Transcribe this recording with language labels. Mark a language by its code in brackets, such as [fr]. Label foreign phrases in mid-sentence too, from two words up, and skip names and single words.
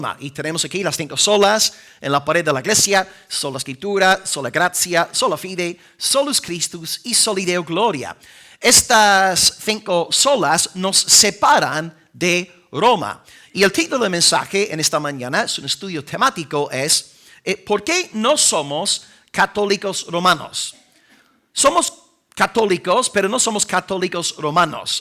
[es] Y tenemos aquí las 5 solas en la pared de la iglesia: sola escritura, sola gracia, [la] sola fide, solus Christus y soli Deo gloria. [es] Estas 5 solas nos separan de Roma. Y el título del mensaje en esta mañana, es un estudio temático, es ¿por qué no somos católicos romanos? Somos católicos, pero no somos católicos romanos.